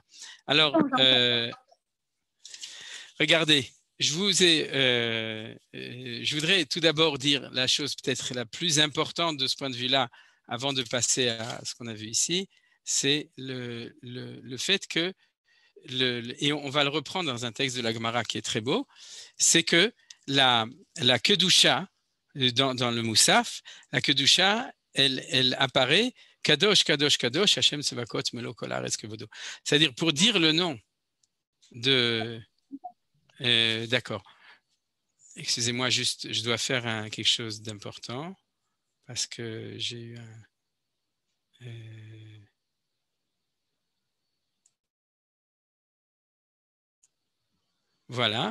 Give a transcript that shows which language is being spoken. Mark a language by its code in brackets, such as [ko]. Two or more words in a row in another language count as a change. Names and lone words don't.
[fr] Alors, regardez, je voudrais tout d'abord dire la chose peut-être la plus importante de ce point de vue-là, avant de passer à ce qu'on a vu ici, c'est le fait que, et on va le reprendre dans un texte de la Gemara qui est très beau, c'est que la Kedusha, dans le Moussaf, la Kedusha, elle apparaît [he] קדוש קדוש קדוש השם צבאות מלא כל הארץ כבודו. [fr] C'est-à-dire pour dire le nom de... D'accord. Excusez-moi, juste, je dois faire quelque chose d'important parce que j'ai eu un... Voilà.